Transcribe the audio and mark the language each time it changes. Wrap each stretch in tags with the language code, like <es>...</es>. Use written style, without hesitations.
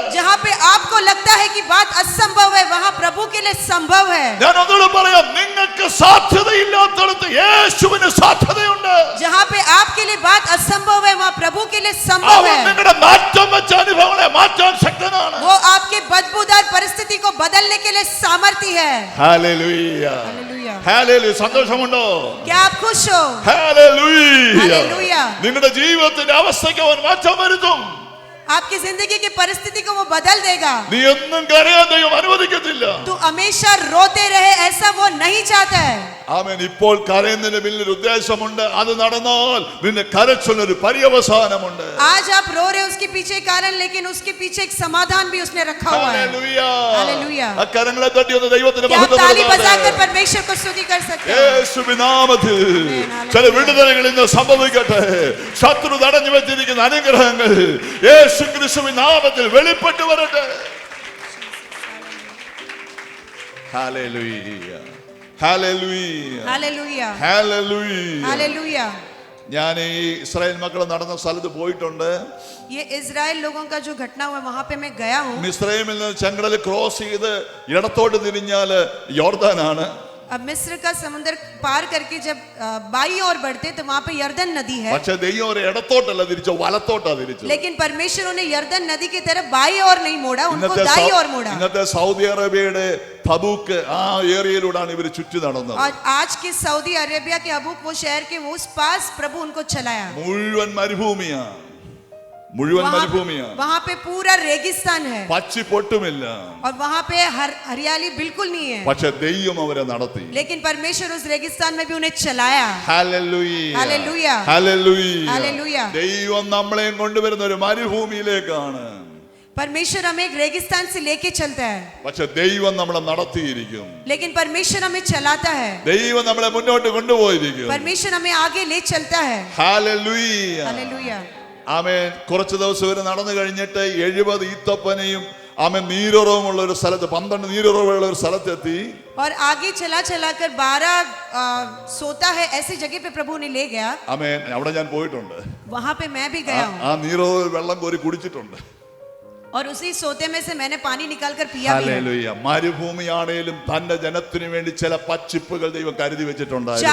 <hi>जहाँ पे आपको लगता है कि बात असंभव है, वहाँ प्रभु के लिए संभव है।</hi> <ml>ഞാൻ ഒന്നുകൂടെ പറയാം, നിങ്ങൾക്ക് സാധ്യതയില്ലാത്തടത്ത് യേശുവിന് സാധ്യതയുണ്ട്.</ml> <hi>जहाँ पे आपके लिए बात असंभव है, वहाँ प्रभु के लिए संभव</hi> <ml>അവൻ</ml> <hi>है।</hi> <ml>നിങ്ങളുടെ നാറ്റം വെച്ച അനുഭവങ്ങളെ മാറ്റാൻ ശക്തനാണ്.</ml> <hi>वो आपके बदबूदार परिस्थिति को बदलने के लिए सामर्थ्य है।</hi> <ml>ഹല്ലേലൂയ.</ml> <hi>हालेलुया।</hi> <ml>ഹല്ലേലൂയ. സന്തോഷമുണ്ടോ?</ml> <hi>क्या आप खुश हो?</hi> <ml>ഹല്ലേലൂയ.</ml> <hi>हालेलुया।</hi> <ml>നിങ്ങളുടെ ജീവിതത്തിന്റെ അവസ്ഥയ്ക്ക് അവൻ മാറ്റം വരുത്തും.</ml> <hi>आपकी जिंदगी की परिस्थिति को वो बदल देगा।</hi> <ml>നീ ഒന്നും കരയാൻ ദൈവം അനുവദിക്കത്തില്ല.</ml> <hi>तू हमेशा रोते रहे ऐसा वो नहीं चाहता है।</hi> <ml>ആമേൻ. ഇപ്പോൾ കരയുന്നതിന് പിന്നിൽ ഉദ്ദേശമുണ്ട്. അത് നടന്നാൽ നിന്റെ കരച്ചിലൊരു പര്യവസാനമുണ്ട്.</ml> <hi>आज आप रो रहे हो उसके पीछे कारण, लेकिन उसके पीछे एक समाधान भी उसने रखा हुआ है।</hi> <ml>ഹല്ലേലൂയ. ഹല്ലേലൂയ. ആ കരങ്ങളെ തട്ടി ഒന്ന് ദൈവത്തിന്</ml> <hi>क्या आप</hi> <ml>മഹത്വം</ml> <hi>ताली</hi> <ml>കൊടുക്കാതെ</ml> <hi>बजाकर परमेश्वर को स्तुति कर सकते हैं?</hi> <ml>യേശുവിൻ നാമത്തിൽ ചില വിടുതലുകൾ ഇന്ന് സംഭവിക്കട്ടെ. ശത്രു തടഞ്ഞു വെച്ചിരിക്കുന്ന അനുഗ്രഹങ്ങൾ യേശു ക്രിസ്തുവിൻ നാമത്തിൽ വെളിപ്പെട്ടു വരട്ടെ. Hallelujah. Hallelujah.</ml> <hi>Hallelujah,</hi> <ml>hallelujah.</ml> <hi>Hallelujah.</hi> <ml>ഞാൻ ഈ ഇസ്രായേൽ മക്കൾ നടന്ന സ്ഥലത്ത് പോയിട്ടുണ്ട്.</ml> <hi>ये इजराइल लोगों का जो घटना हुआ वहां पे मैं गया हूँ।</hi> <ml>മിസ്രൈമിൽ നിന്ന് ചെങ്കടൽ ക്രോസ് ചെയ്ത് ഇടത്തോട്ട് തിരിഞ്ഞാല് യോർദാനാണ്.</ml> <hi>अब मिस्र का समुद्र पार करके जब बाई ओर बढ़ते तो वहां पे यर्दन नदी है,</hi> <ml>പക്ഷെ ദൈവം ഒരു ഇടത്തോട്ടല്ല തിരിച്ചു, വലത്തോട്ടാ തിരിച്ചു.</ml> <hi>लेकिन परमेश्वर ने यर्दन नदी की तरफ बाई ओर नहीं मोड़ा, उनको दाई ओर मोड़ा।</hi> <ml>ഇന്നത്തെ സൗദി അറേബ്യയുടെ തബൂക്ക് ആ ഏരിയയിലൂടെയാണ് ഇവർ ചുറ്റി നടന്നത്.</ml> <hi>और आज के सऊदी अरेबिया के अबूक वो शहर के उस पास प्रभु उनको चलाया।</hi> <ml>മുഴുവൻ മരുഭൂമിയാ, മുഴുവൻ മരുഭൂമിയാ.</ml> <hi>वहां पे पूरा रेगिस्तान है</hi> <ml>പച്ചി പൊട്ടുമില്ല.</ml> <hi>और वहां पे हरियाली बिल्कुल नहीं है,</hi> <ml>പക്ഷെ ദൈവം അവരെ നടത്തി.</ml> <hi>लेकिन परमेश्वर उस रेगिस्तान में भी उन्हें चलाया।</hi> <ml>ഹല്ലേലൂയ.</ml> <hi>Hallelujah,</hi> <ml>hallelujah.</ml> <hi>हालेलुया।</hi> <ml>ദൈവം നമ്മളെയും കൊണ്ടുവരുന്ന ഒരു മരുഭൂമിയിലേക്കാണ്.</ml> <hi>परमेश्वर हमें एक रेगिस्तान से लेके चलता है,</hi> <ml>പക്ഷെ ദൈവം നമ്മളെ നടത്തിയിരിക്കും.</ml> <hi>लेकिन परमेश्वर हमें चलाता है,</hi> <ml>ദൈവം നമ്മളെ മുന്നോട്ട് കൊണ്ടുപോയിരിക്കും.</ml> <hi>परमेश्वर हमें आगे ले चलता है।</hi> <ml>ഹല്ലേലൂയ.</ml> <hi>हालेलुया।</hi> <ml>ആമേൻ. കുറച്ച് ദിവസം ഇവർ നടന്നു കഴിഞ്ഞിട്ട് 70 ഈത്തപ്പനയും ആമേൻ നീരുറവുമുള്ള ഒരു സ്ഥലത്ത്, 12 നീരുറവുള്ള ഒരു സ്ഥലത്തെത്തി.</ml> <hi>और आगे चला चला कर 12 सोता है ऐसी जगह पे प्रभु ने ले गया।</hi> <ml>ആമേൻ. അവിടെ ഞാൻ പോയിട്ടുണ്ട്.</ml> <hi>वहां पे मैं भी गया हूँ</hi> <ml>ആ നീരുറവ് വെള്ളം കോരി കുടിച്ചിട്ടുണ്ട്.</ml> <hi>और उसी सोते में से मैंने पानी निकाल कर पिया भी है।</hi> <ml>ഹല്ലേലൂയ. മരുഭൂമിയാണേലും തന്റെ ജനത്തിനു വേണ്ടി ചില പച്ചിപ്പുകൾ ദൈവം കരുതി വെച്ചിട്ടുണ്ടായിരുന്നു.</ml>